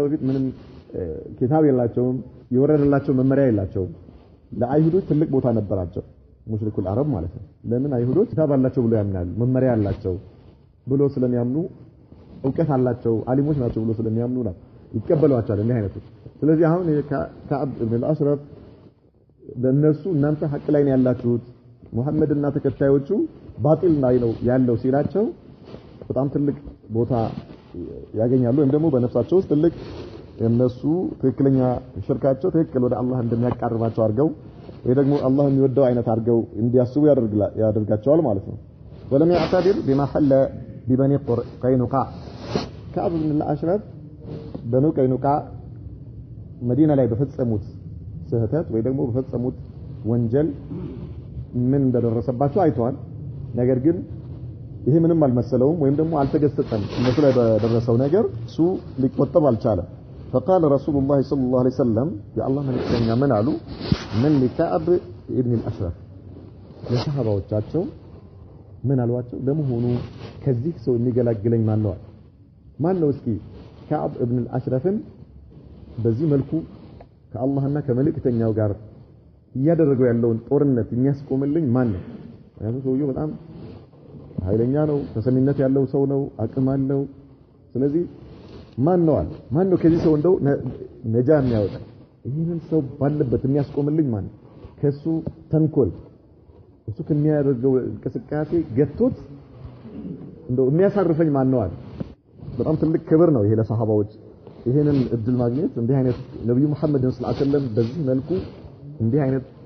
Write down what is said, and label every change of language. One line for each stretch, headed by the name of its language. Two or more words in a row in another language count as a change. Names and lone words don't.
Amharic: በፊት ምንም ኪታብ የላቸውም፣ የወረደላቸው መመሪያ የላቸውም። ለአይሁዶች ትልቅ ቦታ ነበራቸው
Arabic: مشركو العرب
Amharic: ማለት ነው። ለምን አይሁዶች ኪታብ አላቸው ብሎ ያምናሉ፣ መመሪያ አላቸው ብሎ ስለሚያምኑ እውቀት አላቸው አሊሞች ናቸው ብሎ ስለሚያምኑ ነው ይቀበሏቸዋል እንዲህ አይነቱ። ስለዚህ አሁን ከዓብ ኢብኑ አልአሽረፍ ለነሱ እናንተ ሐቅ ላይ ነው ያላችሁት ሙሐመድና ተከታዮቹ ባጢል ላይ ነው ያለው ሲላቸው በጣም ትልቅ ቦታ ያገኛሉ ወይም ደግሞ በነፍሳቸው ውስጥ ትልቅ የነሱ ትክክለኛ ሽርካቸው ትክክል ወደ አላህ እንደሚያቀርባቸው አድርገው ወይ ደግሞ አላህ የሚወደው አይነት አድርገው እንዲያስቡ ያደርጋቸዋል ማለት ነው
Arabic: ولم يعتبر بما حل ببني قينقاع كعب بن الأشرف بنو قينقاع
Amharic: مدينة ላይ በፈጸሙት ስህተት ወይ ደግሞ በፈጸሙት ወንጀል ምን እንደደረሰባቸው አይተዋል ነገር ግን ይሄ ምንም አልመሰለውም ወይም ደግሞ አልተገሰጸም እነሱ ላይ በደረሰው ነገር እሱ ሊቆጠብ አልቻለም
Arabic: فقال رسول الله صلى الله عليه وسلم يا
Amharic: الله መልእክተኛ ምን አሉ
Arabic: من لكعب ابن الأشرف
Amharic: ለሰሃባዎቻቸው ምን አሏቸው ለመሆኑ ከዚህ ሰው የሚገላግለኝ ማን ነው እስኪ كعب ابن الأشرفን በዚህ መልኩ ከአላህና ከመልእክተኛው ጋር ያደረገው ያለውን ጦርነት የሚያስቆምልኝ ማን ነው ያለው ሰውየው በጣም ኃይለኛ ነው ተሰሚነት ያለው ሰው ነው አቅም አለው ስለዚህ ማን ነው ከዚህ ሰው እንደው ነጃ የሚያወጣ ይሄንን ሰው ባለበት የሚያስቆምልኝ ማን ነው ከሱ ተንኮል እሱ ከሚያደርገው እንቅስቃሴ ገቶት እንደው የሚያሳርፈኝ ማን ነው በጣም ትልቅ ክብር ነው ይሄ ለሰሃባዎች ይሄንን እድል ማግኘት እንዲህ አይነት ነብዩ መሐመድ
Arabic: صلى الله عليه وسلم
Amharic: በዚህ መልኩ እንዲህ አይነት